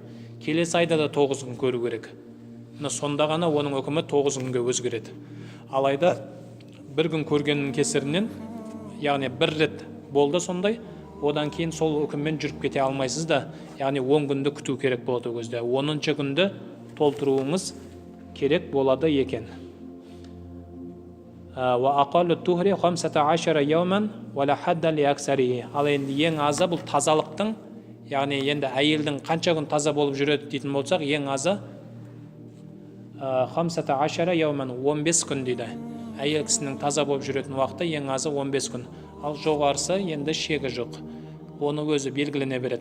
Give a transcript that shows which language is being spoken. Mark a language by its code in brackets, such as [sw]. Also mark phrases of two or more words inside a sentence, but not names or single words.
[kk] Келесі айда да 9 күн көру керек. Сонда ғана оның үкімі 9 күнге өзгереді. Алайда бір күн көргеннің кесірінен, яғни бір рет болды сондай, одан кейін сол үкіммен жүріп кете алмайсыз да, яғни 10 күнді күту керек болады ол кезде. 10-шы күнді толтыруыңыз керек болады екен. [ar] وَأَقَلُّ الطُّهْرِ 15 يَوْمًا وَلَا حَدَّ لِأَكْثَرِهِ. [kk] Ал енді ең азы бұл тазалықтың, яғни енді әйелдің қанша күн таза болып жүреді дейтін болсақ, ең азы 15 يَوْمًا 15 күн дейді. Әйел кісінің таза болып жүретін уақыты ең азы 15 күн. Ал жоғарысы енді шегі жоқ. Оны өзі белгілене береді.